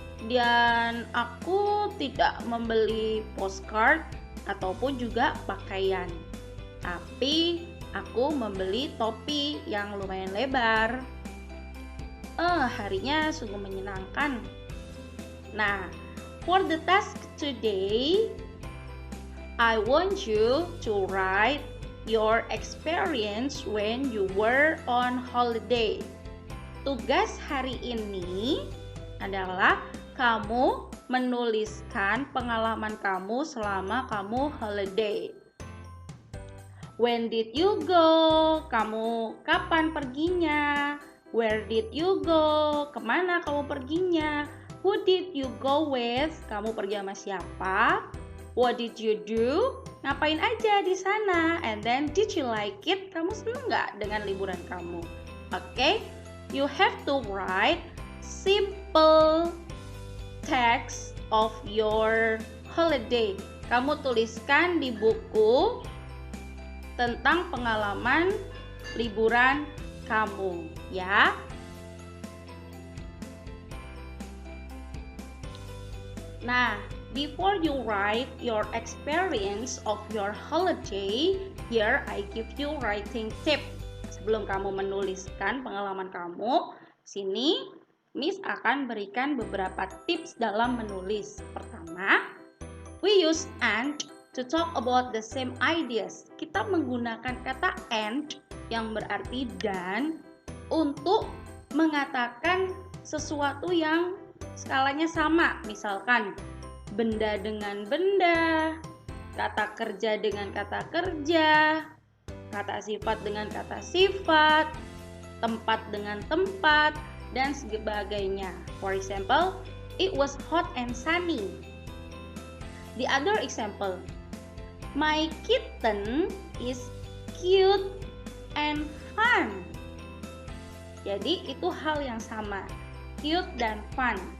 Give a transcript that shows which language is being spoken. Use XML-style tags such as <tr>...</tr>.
<id>Dan aku tidak membeli postcard ataupun juga pakaian. Tapi aku membeli topi yang lumayan lebar. Harinya sungguh menyenangkan.</id> <en>Nah, for the task today, I want you to write your experience when you were on holiday.</en> <id>Tugas hari ini adalah kamu menuliskan pengalaman kamu selama kamu holiday.</id> <en>When did you go?</en> <id>Kamu kapan perginya?</id> <en>Where did you go?</en> <id>Kemana kamu perginya?</id> <en>Who did you go with?</en> <id>Kamu pergi sama siapa?</id> <en>What did you do?</en> <id>Ngapain aja di sana?</id> <en>And then did you like it?</en> <id>Kamu seneng nggak dengan liburan kamu?</id> <en>Okay? You have to write simple text of your holiday.</en> <id>Kamu tuliskan di buku tentang pengalaman liburan kamu, ya.</id> <en>Nah, before you write your experience of your holiday, here I give you writing tip.</en> <id>Sebelum kamu menuliskan pengalaman kamu, sini Miss akan berikan beberapa tips dalam menulis. Pertama,</id> <en>we use and to talk about the same ideas.</en> <id>Kita menggunakan kata and yang berarti dan untuk mengatakan sesuatu yang skalanya sama. Misalkan benda dengan benda, kata kerja dengan kata kerja, kata sifat dengan kata sifat, tempat dengan tempat, dan sebagainya.</id> <en>For example, it was hot and sunny. The other example, my kitten is cute and fun.</en> <id>Jadi itu hal yang sama, cute dan fun.</id>